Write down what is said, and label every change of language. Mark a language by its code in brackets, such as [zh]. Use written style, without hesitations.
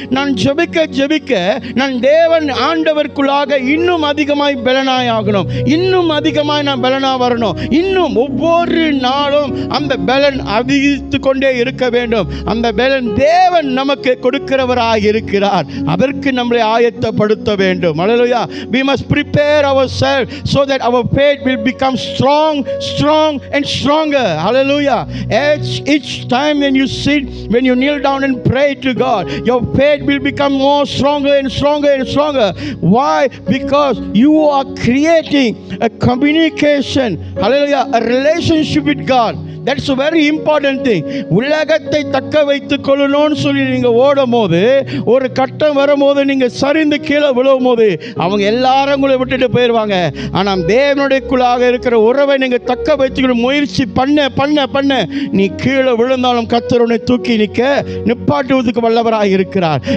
[ta] நான் ஜெபிக்க நான் தேவன் ஆண்டவருக்குள்ளாக இன்னும் அதிகமாய் பலனாய் ஆகணும், இன்னும் அதிகமாய் நான் பலனா வரணும், இன்னும் ஒவ்வொரு நாளும் அந்த பலன் அதிகரித்து கொண்டே இருக்க வேண்டும். அந்த பலன் தேவன் நமக்கு கொடுக்கிறவராக இருக்கிறார். அதற்கு நம்மளை ஆயத்தப்படுத்த வேண்டும். [en] Hallelujah. We must prepare ourselves so that our faith will become strong and stronger. Hallelujah. Each time when you sit, when you kneel down and pray to God, your faith will become more stronger and stronger. Why? Because you are creating a communication, hallelujah, a relationship with God. That's a very important thing. [ta] உலகத்தை தக்க வைத்துக் கொள்ளணும்னு சொல்லி நீங்கள் ஓடும் போது ஒரு கட்டம் வரும்போது நீங்கள் சரிந்து கீழே விழுவும் போது அவங்க எல்லாரும் உங்களை விட்டுட்டு போயிடுவாங்க. ஆனால் தேவனுடையக்குள்ளாக இருக்கிற உறவை நீங்கள் தக்க வைத்துக்கிற முயற்சி பண்ண நீ கீழே விழுந்தாலும் கர்த்தர் உன்னை தூக்கி நிப்பாட்டுவதற்கு வல்லவராக இருக்கிறார்.